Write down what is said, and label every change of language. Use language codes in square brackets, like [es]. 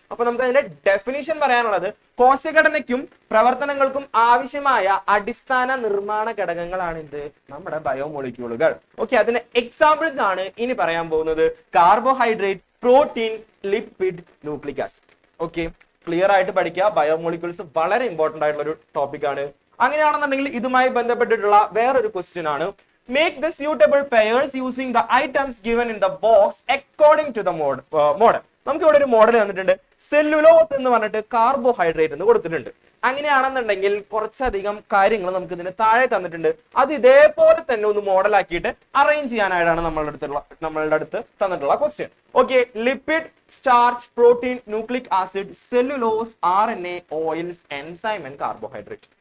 [ml] അപ്പൊ നമുക്ക് അതിന്റെ ഡെഫിനിഷൻ പറയാനുള്ളത് കോശഘടനയ്ക്കും പ്രവർത്തനങ്ങൾക്കും ആവശ്യമായ അടിസ്ഥാന നിർമ്മാണ ഘടകങ്ങളാണ് ഇത് നമ്മുടെ ബയോമോളിക്യൂളുകൾ. ഓക്കെ, അതിന്റെ എക്സാമ്പിൾസ് ആണ് ഇനി പറയാൻ പോകുന്നത്. Carbohydrate, protein, lipid, nucleic acid. Okay, clear ആയിട്ട് പഠിക്കുക. ബയോമോളിക്യൂൾസ് വളരെ ഇമ്പോർട്ടന്റ് ആയിട്ടുള്ള ഒരു ടോപ്പിക് ആണ്. അങ്ങനെയാണെന്നുണ്ടെങ്കിൽ ഇതുമായി ബന്ധപ്പെട്ടിട്ടുള്ള വേറൊരു ക്വസ്റ്റ്യൻ ആണ്, [en] make the suitable pairs using the items given in the box according to the model. [ml] നമുക്ക് ഇവിടെ ഒരു മോഡൽ തന്നിട്ടുണ്ട്. സെല്ലുലോസ് എന്ന് പറഞ്ഞിട്ട് കാർബോഹൈഡ്രേറ്റ് എന്ന് കൊടുത്തിട്ടുണ്ട്. അങ്ങനെയാണെന്നുണ്ടെങ്കിൽ കുറച്ചധികം കാര്യങ്ങൾ നമുക്ക് ഇതിന് താഴെ തന്നിട്ടുണ്ട്. അത് ഇതേപോലെ തന്നെ ഒന്ന് മോഡൽ ആക്കിയിട്ട് അറേഞ്ച് ചെയ്യാനായിട്ടാണ് നമ്മളുടെ അടുത്ത് തന്നിട്ടുള്ള question. [en] Okay, lipid, starch, protein, nucleic acid, cellulose, RNA, oils, enzyme and carbohydrate.